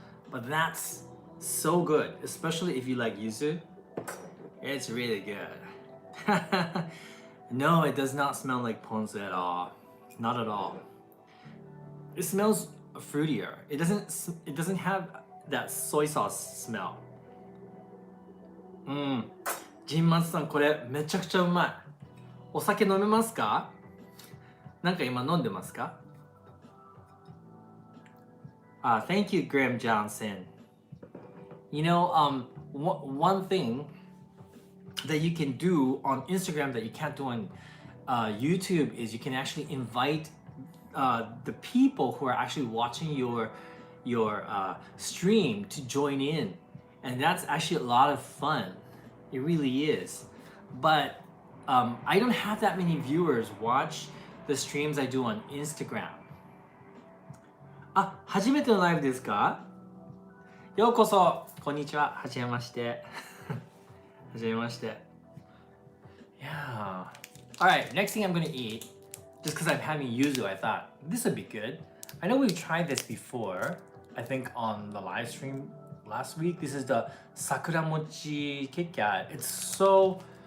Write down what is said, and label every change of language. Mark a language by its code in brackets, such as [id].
[en] But that's so good, especially if you like yuzu. It's really good. No, it does not smell like ponzu at all. Not at all. It smells fruitier. It doesn't have that soy sauce smell. [ja] ジンマツさん、これめちゃくちゃうまい。お酒飲めますか？なんか今飲んでますか？ [en] Thank you, Graham Johnson. You know, one thing that you can do on Instagram that you can't do on YouTube is you can actually invite the people who are actually watching your stream to join in, and that's actually a lot of fun. It really is. But I don't have that many viewers watch the streams I do on Instagram. [ja] あ、初めてのライブですか？ようこそ。こんにちは。はじめまして。はじめまして。Yeah. [en] Alright, next thing I'm gonna eat, just because I'm having yuzu, I thought this would be good. I know we've tried this before, I think on the live stream last week. This is the Sakura Mochi KitKat. It's so...